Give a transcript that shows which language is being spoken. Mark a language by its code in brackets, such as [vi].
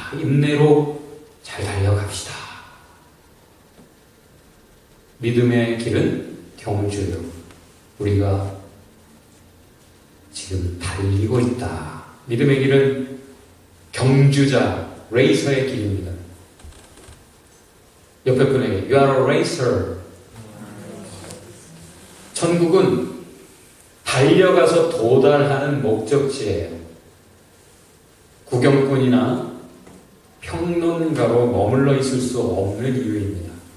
[ko] 인내로 잘 달려갑시다. 믿음의 길은 경주요. 우리가 지금 달리고 있다. 믿음의 길은 경주자, 레이서의 길입니다. 옆에 분에게 [en] You are a racer. [ko] 천국은 달려가서 도달하는 목적지예요. 구경꾼이나 평론가로 머물러 있을 수 없는 이유입니다.